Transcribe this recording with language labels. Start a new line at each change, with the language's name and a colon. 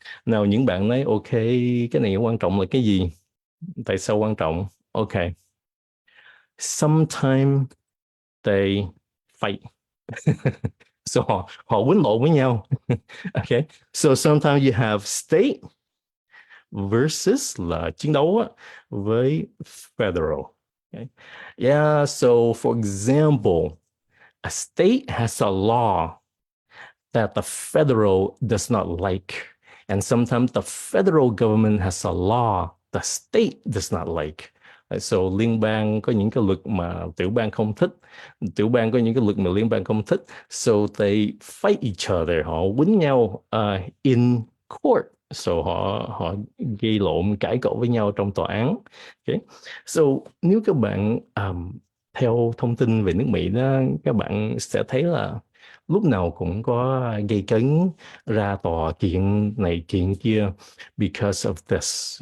Vietnamese: Nào những bạn nói, ok, cái này quan trọng là cái gì? Tại sao quan trọng? Okay.
English: Sometimes they fight.
Vietnamese: So họ quýnh lộn với nhau. Okay.
English: So sometimes you have state versus
Vietnamese: là chiến đấu với
English: federal. Okay. Yeah, so for example, a state has a law that the federal does not like. And sometimes the federal government has a law the state does not like.
Vietnamese: So liên bang có những cái luật mà tiểu bang không thích. Tiểu bang có những cái luật mà liên bang không thích.
English: So they fight each other.
Vietnamese: Họ quýnh nhau
English: in court.
Vietnamese: So họ gây lộn, cãi cọ với nhau trong tòa án. Okay. So nếu các bạn theo thông tin về nước Mỹ đó, các bạn sẽ thấy là lúc nào cũng có gây cấn, ra tòa kiện này kiện kia
English: because of this.